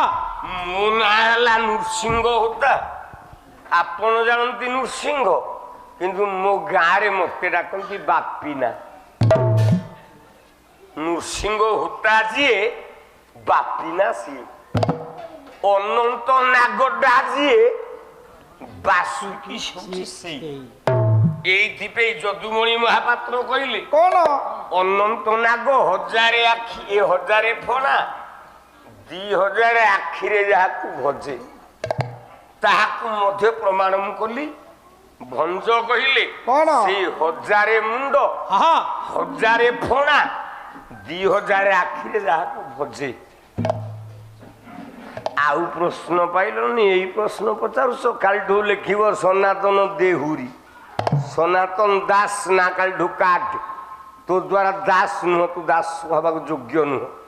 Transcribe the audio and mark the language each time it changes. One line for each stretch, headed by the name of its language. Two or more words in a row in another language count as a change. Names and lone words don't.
Odia: ମୋ ନାଁ ହେଲା ନୃସିଂହ ହୋତା ଆପଣ ଜାଣନ୍ତି ନୃସିଂହ କିନ୍ତୁ ମୋ ଗାଁରେ ମତେ ଡାକନ୍ତି ବାପିନା ନୃସିଂହ ହୋତା ଯିଏ ବାପିନା ସିଏ ଅନନ୍ତ ନାଗଟା ଯିଏ ବାସୁକି ସିଏ ଏଇଥିପାଇଁ ଯଦୁମଣି ମହାପାତ୍ର କହିଲେ কোন ଅନନ୍ତ ନାଗ 1000 ଆଖି ଏ 1000 ଫଣା 2000 ଆଖିରେ ଯାହାକୁ ଭଜେ ତାହାକୁ ମଧ୍ୟ ପ୍ରମାଣ ମୁଁ କଲି ଭଞ୍ଜ କହିଲେ କଣ? ସେଇ 1000 ମୁଣ୍ଡ ହଁ 1000 ଫଣା 2000 ଆଖିରେ ଯାହାକୁ ଭଜେ ଆଉ ପ୍ରଶ୍ନ ପାଇଲନି ଏଇ ପ୍ରଶ୍ନ ପଚାରୁଛ କାଲିଠୁ ଲେଖିବ ସନାତନ ଦେହୁରୀ ସନାତନ ଦାସ ନା କାଲିଠୁ କାଟ ତୋ ଦ୍ୱାରା ଦାସ ନୁହ ତୁ ଦାସ ହବାକୁ ଯୋଗ୍ୟ ନୁହ